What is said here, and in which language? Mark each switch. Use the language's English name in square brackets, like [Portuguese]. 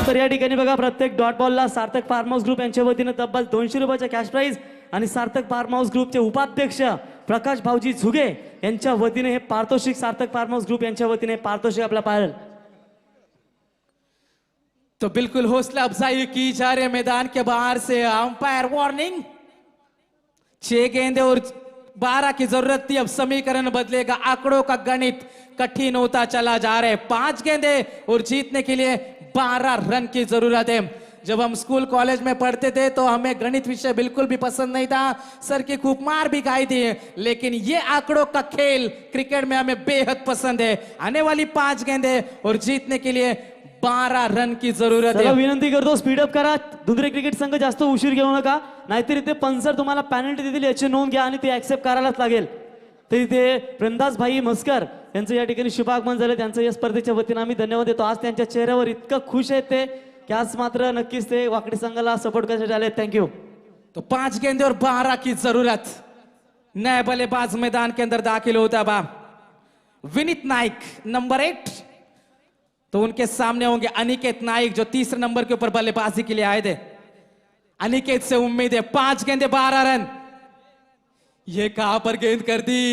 [Marathi] तर या ठिकाणी बघा प्रत्येक डॉट बॉलला सार्थक फार्म हाऊस ग्रुप यांच्या वतीने तब्बल 200 रुपयाचा कॅश प्राइज आणि सार्थक फार्म हाऊस ग्रुपचे उपाध्यक्ष प्रकाश भाऊजी झुगे यांच्या वतीने हे पारितोषिक सार्थक फार्म हाऊस ग्रुप यांच्या वतीने पारितोषिक आपला पाहिलं। [Hindi] तो बिल्कुल हौसला अफजाई की जा रही है मैदान के बाहर से। Umpire warning. 6 गेंदे और 12 की जरूरत थी। अब समीकरण बदलेगा। आंकड़ों का गणित कठिन होता चला जा रहा है। 5 गेंदे और जीतने के लिए 12 रन की जरूरत है। जब हम स्कूल कॉलेज में पढ़ते थे तो हमें गणित विषय बिल्कुल भी पसंद नहीं था। सर की खूब मार भी खाई थी, लेकिन ये आंकड़ों का खेल क्रिकेट में हमें बेहद पसंद है। आने वाली 5 गेंदे और जीतने के लिए 12 रन की जरूरत चला है। [Marathi] विनंती करतो स्पीडअप करा। धुंद्रे क्रिकेट संघ जास्त उशीर घेऊ नका, नाहीतर इथे पंचर तुम्हाला पॅनल्टी देतील याची नोंद घ्या आणि ते ऍक्सेप्ट करायलाच लागेल। तर इथे प्रेमदास भाई मस्कर यांचं या ठिकाणी शुभागमन झालं। त्यांचं या स्पर्धेच्या वतीने आम्ही धन्यवाद देतो। आज त्यांच्या चेहऱ्यावर इतकं खुश आहेत ते की आज मात्र नक्कीच ते वाकडी संघाला सपोर्ट करण्यासाठी आले। [English] Thank you. [Hindi] तो 5 गेंदे और 12 की जरूरत। नए बल्लेबाज मैदान के अंदर दाखिल होता बा। विनीत नाइक नंबर 8, तो उनके सामने होंगे अनिकेत नाइक जो 3 नंबर के ऊपर बल्लेबाजी के लिए आए थे। अनिकेत से उम्मीद है। 5 गेंदे 12 रन। ये कहां पर गेंद कर दी?